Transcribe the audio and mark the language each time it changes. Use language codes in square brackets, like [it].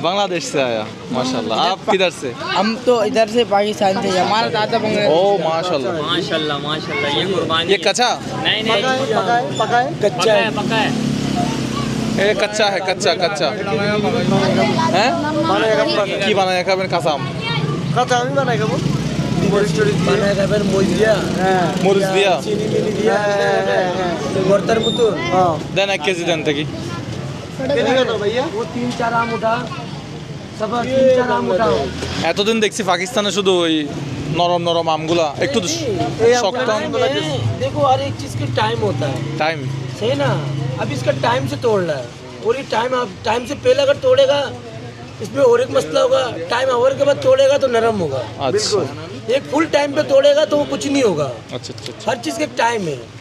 [hi] बांग्लादेश से आया। माशाल्लाह। आप किधर से? हम तो इधर से पाकिस्तान से, हमारा दादा बांग्लादेश। ओ माशाल्लाह। माशाल्लाह माशाल्लाह, ये कुर्बानी ये कच्चा? नहीं नहीं, पकाए पकाए पक्का है पक्का है। ये कच्चा है, कच्चा कच्चा हैं? [bn] কি বানায় খাবেন? কাঁচা আম, কাঁচা আমি বানাই খাবো মরিচ টরিচ বানাই খাবেন মই দিয়া হ্যাঁ মরিচ দিয়া চিনি মিনি দিয়া ভর্তার মতো হ্যাঁ দেন 1 কেজি দেন দেখি। এদিকে তো ভাইয়া ও 3-4 আম উঠা সব 3-4 আম উঠাও এতদিন দেখছি পাকিস্তানে শুধু ওই নরম নরম আমগুলা, একটু শক্ত আমগুলা। [hi] देखो हर एक चीज का टाइम होता है, [bn] টাইম [hi] सही ना। अब इसका टाइम से तोड़ रहा है और ये टाइम आप टाइम से पहले अगर तोड़ेगा इसमें और एक मसला होगा, टाइम आवर के बाद तोड़ेगा तो नरम होगा। अच्छा एक फुल टाइम पे तोड़ेगा तो वो कुछ नहीं होगा। अच्छा अच्छा अच्छा। हर चीज का एक टाइम है।